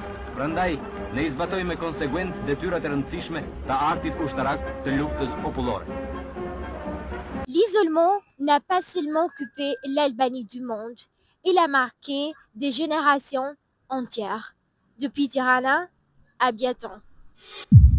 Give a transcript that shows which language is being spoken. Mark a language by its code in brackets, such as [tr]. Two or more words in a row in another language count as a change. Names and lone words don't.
[sq] Prandaj ne izbatojmë konsekwencë detyrat e rëndësishme të artit ushtarak të luftës popullore. [fr] L'isolement n'a pas seulement occupé l'Albanie du monde, il a marqué des générations entières, depuis Tirana à Biatan.